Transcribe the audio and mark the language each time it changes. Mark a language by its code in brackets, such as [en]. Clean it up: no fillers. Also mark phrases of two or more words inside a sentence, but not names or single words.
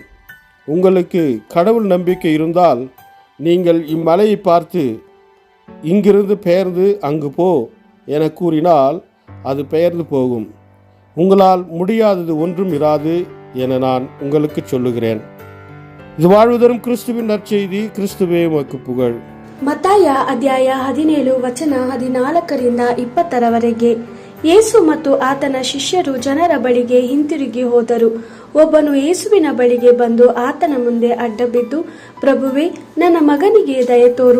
[ta] உங்களுக்கு கடவுள் நம்பிக்கை இருந்தால் நீங்கள் இம்மலையை பார்த்து, இங்கிருந்து பெயர்ந்து அங்கு போ என கூறினால் அது பெயர்ந்து போகும். உங்களால் முடியாதது ஒன்றும் இராது என நான் உங்களுக்கு சொல்லுகிறேன். இது வாழ்வுதரும் கிறிஸ்துவின் நற்செய்தி. கிறிஸ்துவே உமக்கு புகழ். [kn] ಮತ್ತಾಯ ಅಧ್ಯಾಯ 17 ವಚನ 14-20 ಯೇಸು ಮತ್ತು ಆತನ ಶಿಷ್ಯರು ಜನರ ಬಳಿಗೆ ಹಿಂತಿರುಗಿ ಹೋದರು. ಒಬ್ಬನು ಯೇಸುವಿನ ಬಳಿಗೆ ಬಂದು ಆತನ ಮುಂದೆ ಅಡ್ಡಬಿದ್ದು, ಪ್ರಭುವೇ, ನನ್ನ ಮಗನಿಗೆ ದಯತೋರು.